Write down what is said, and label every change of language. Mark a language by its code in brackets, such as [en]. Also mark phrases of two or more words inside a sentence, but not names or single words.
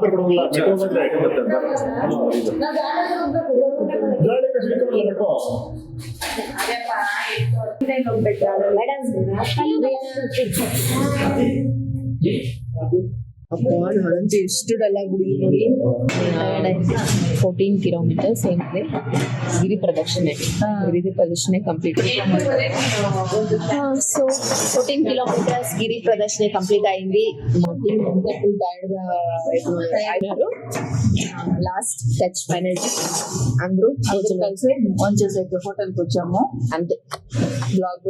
[kn] ನಾನಂತೂ ಎಷ್ಟು ಡಲ್ಲ ಗುಡಿ ನೋಡಿ. 14 ಕಿಲೋಮೀಟರ್ಸ್ ಏನಿದೆ ಗಿರಿ ಪ್ರದಕ್ಷಿಣೆ ಕಂಪ್ಲೀಟ್. [te] సో 14 కిలోమీటర్స్ గిరి ప్రదర్శన కంప్లీట్ అయింది. [en] full tired [te] గా అయినారు. [en] last touch final అందరూ [te] కలిసి ఫోన్ చేసేకి హోటల్కి వచ్చాము. అంతే బ్లాగ్